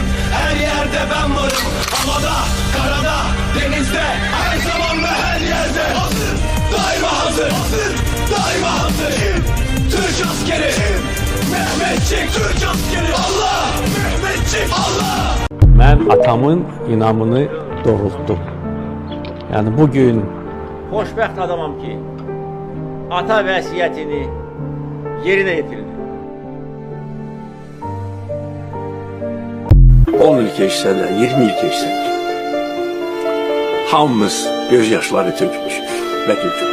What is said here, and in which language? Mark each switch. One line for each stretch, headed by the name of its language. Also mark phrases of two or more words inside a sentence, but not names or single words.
Turkish: Her yerde ben varım. Havada, karada, denizde, her zaman ve her yerde. Hazır, daima hazır. Hazır, daima hazır. Türk askeri, Mehmetçik. Türk askeri, Allah, Mehmetçik, Allah.
Azerbaijani: Mən atamın inamını doğrultdum. Yəni bugün Xoşbəxt adamam ki, ata vəsiyyətini yerinə yetirdi. 10 il keçsə də, 20 il keçsə də, hamımız göz yaşları tökmüşük və tökür.